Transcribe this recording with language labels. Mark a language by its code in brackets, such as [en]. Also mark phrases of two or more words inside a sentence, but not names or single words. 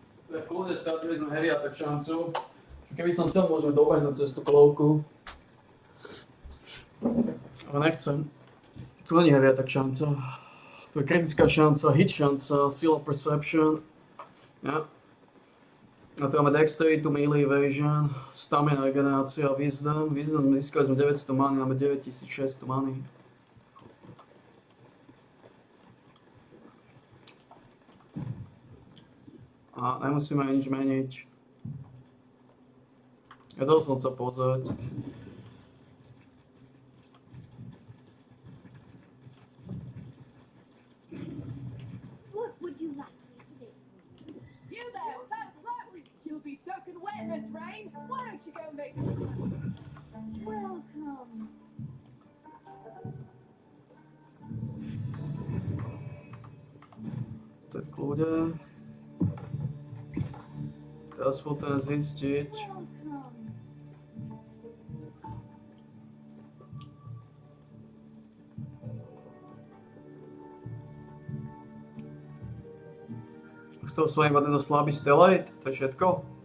[sk] To je v kľude, stratili sme [en] heavy attack [sk] šancu. Keby som chcel, môžem dobehnúť cez tú klovku. Ale nechcem. Tu není [en] heavy attack [sk] šanca. To je kritická šanca, hit šanca, [en] skill of perception. [sk] Ja. A tu máme dexterity, [en] melee evasion, [sk] stamina, regenerácia, wisdom. Wisdom získali sme 900 many, máme 9600 many. A nemusíme nič meniť. Ja to som chcel pozrieť. [en] What would you like me to do? You there, that's right. You'll be soaking wet in this rain. Why don't you go and make Welcome. [sk] To je v kľude. Teraz potrebujem zistiť. Chcel som iba tento slabý stellate, to je všetko.